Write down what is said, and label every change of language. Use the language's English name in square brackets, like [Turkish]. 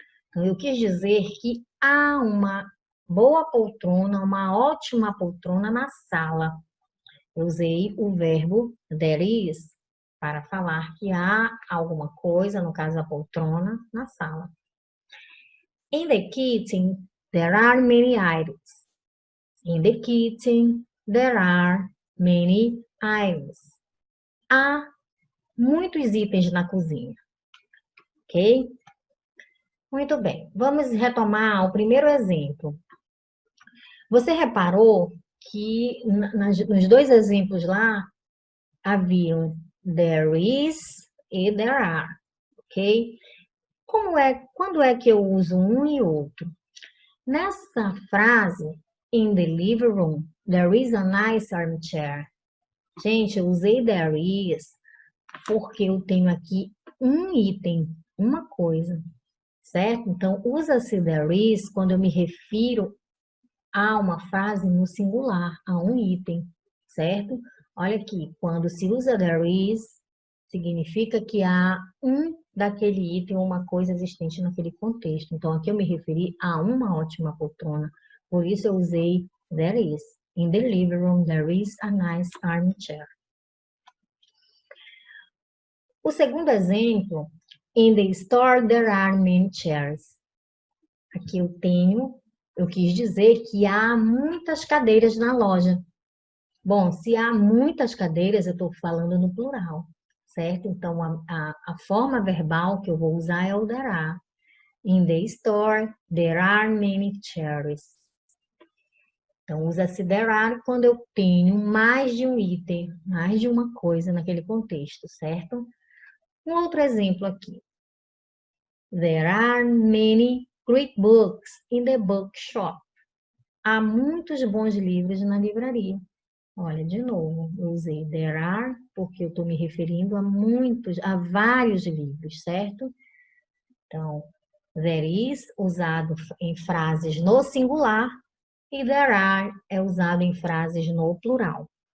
[Portuguese] Então, eu quis dizer que há uma boa poltrona, uma ótima poltrona na sala. Eu usei o verbo there is para falar que há alguma coisa, no caso a poltrona, na sala. [English] In the kitchen, there are many items. In the kitchen, there are many items. [Portuguese] Há muitos itens na cozinha, ok? Muito bem, vamos retomar o primeiro exemplo. Você reparou que nos dois exemplos lá haviam there is e there are, ok? Quando é que eu uso um e outro? Nessa frase, [English] in the living room, there is a nice armchair. [Portuguese] Gente, eu usei there is porque eu tenho aqui um item, uma coisa, certo? Então, usa-se there is quando eu me refiro a uma frase no singular, a um item, certo? Olha aqui, quando se usa there is, significa que há um daquele item, uma coisa existente naquele contexto. Então, aqui eu me referi a uma ótima poltrona. Por isso, eu usei there is. [English] In the living room, there is a nice armchair. [Portuguese] O segundo exemplo, [English] in the store, there are many chairs. [Portuguese] Aqui eu quis dizer que há muitas cadeiras na loja. Bom, se há muitas cadeiras, eu estou falando no plural, certo? Então, a forma verbal que eu vou usar é o there are. [English] In the store, there are many chairs. [Portuguese] Então, usa-se there are quando eu tenho mais de um item, mais de uma coisa naquele contexto, certo? Um outro exemplo aqui. [English] There are many great books in the bookshop. [Portuguese] Há muitos bons livros na livraria. Olha, de novo, eu usei there are porque eu estou me referindo a vários livros, certo? Então, there is usado em frases no singular e there are é usado em frases no plural.